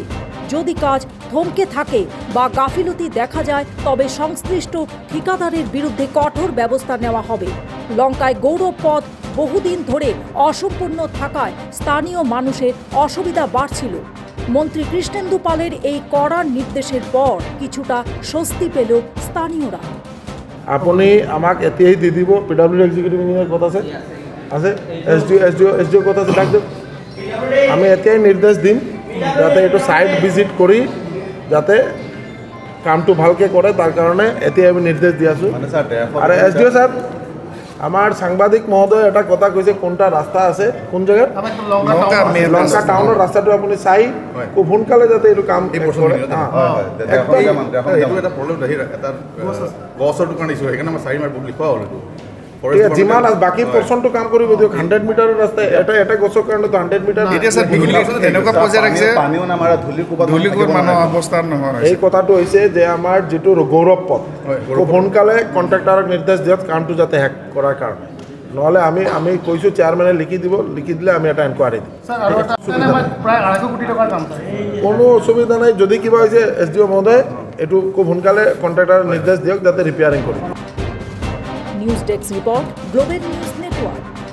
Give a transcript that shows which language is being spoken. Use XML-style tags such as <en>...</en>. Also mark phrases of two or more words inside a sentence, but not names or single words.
<bn>যদি কাজ থমকে থাকে বা গাফিলতি দেখা যায় তবে সংশ্লিষ্ট ঠিকাদারের বিরুদ্ধে কঠোর ব্যবস্থা নেওয়া হবে। লঙ্কায় গৌরব পথ বহুদিন ধরে অসম্পূর্ণ থাকায় স্থানীয় মানুষের অসুবিধা বাড়ছিল। মন্ত্রী কৃষ্ণেন্দু পালের এই কড়া নির্দেশের পর কিছুটা স্বস্তি পেল স্থানীয়রা।</bn> <as>আপনি আমাকে এতিয়াই দি দিব</as> <en>PWD executive engineer</en> <as>কথা আছে এসডিও কথা আছে, ডাক আমি এতিয়াই নির্দেশ দিম যাতে একটু</as> <en>site visit</en> <as>করি যাতে কামটো ভালকে করে, তার কারণে এতিয়াই আমি নির্দেশ দি আছো। আর এসডিও সাহেব আমার সাংবাদিক মহোদয় এটা কথা কৈছে কোনটা রাস্তা আছে কোন জায়গায় লঙ্কা টাউনের রাস্তাটো আপনি চাই খুব সোনকালে যাতে এইটো কাম কৰে। যিমান বাকী পৰ্চনটো কাম কৰিব দিয়ক। 100 মিটাৰৰ ৰাস্তা এটা গছৰ কাৰণে 100 মিটাৰ এই কথাটো হৈছে যে আমাৰ যিটো গৌৰৱ পথ খুব সোনকালে কণ্ট্ৰেক্টাৰক নিৰ্দেশ দিয়ক কামটো যাতে শেষ কৰাৰ কাৰণে, নহ'লে আমি কৈছোঁ চেয়াৰমেনে লিখি দিলে আমি এটা এনকুৱাৰী দিম। কোনো অসুবিধা নাই, যদি কিবা হৈছে এছডিঅ মহোদয় এইটো খুব সোনকালে কণ্ট্ৰেক্টাৰক নিৰ্দেশ দিয়ক যাতে ৰিপেয়াৰিং কৰি।</as> <en>News desk report, Global News Network.</en>